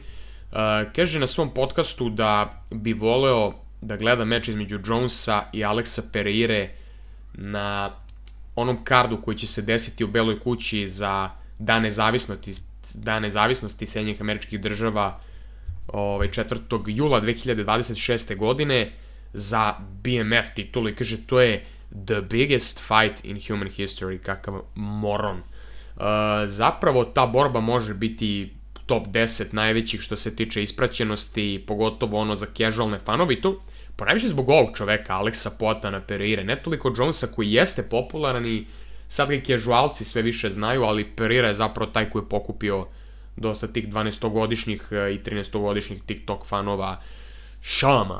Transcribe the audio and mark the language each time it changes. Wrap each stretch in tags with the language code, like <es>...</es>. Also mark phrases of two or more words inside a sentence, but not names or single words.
<sr>Kaže na svom podcastu da bi voleo da gleda meč između Jonesa i Alexa Pereire na onom kardu koji će se desiti u Beloj kući za Dan nezavisnosti Sjedinjenih Američkih Država 4. jula 2026. godine za BMF titulu i kaže to je</sr> <en>the biggest fight in human history,</en> <sr>kakav moron. Zapravo ta borba može biti top 10 najvećih što se tiče ispraćenosti, pogotovo za casualne fanove i to ponajviše zbog ovog čoveka, Alexa Poatana Pereire, ne toliko Jonesa koji jeste popularan i sad ga kežualci sve više znaju, ali Pereira je zapravo taj koji je pokupio dosta tih 12-godišnjih i 13-godišnjih TikTok fanova šama.</sr>